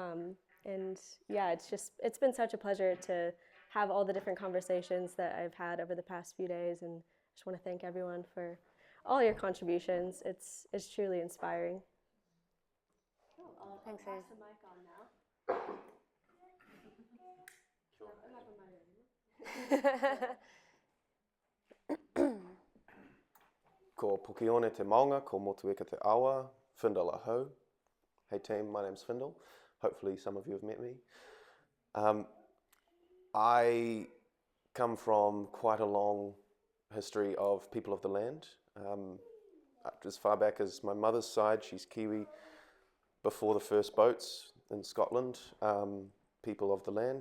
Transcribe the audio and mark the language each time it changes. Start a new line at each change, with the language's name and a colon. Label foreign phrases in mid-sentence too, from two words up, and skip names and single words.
English: It's been such a pleasure to have all the different conversations that I've had over the past few days, and I just want to thank everyone for all your contributions. It's truly inspiring. Thanks, Pass the mic on now.
Māori: Ko Pukione te maunga, ko Motueka te awa, Findle aho.
English: Hey team, my name's Findle. Hopefully some of you have met me. I come from quite a long history of people of the land. As far back as my mother's side, she's Kiwi. Before the first boats in Scotland, people of the land.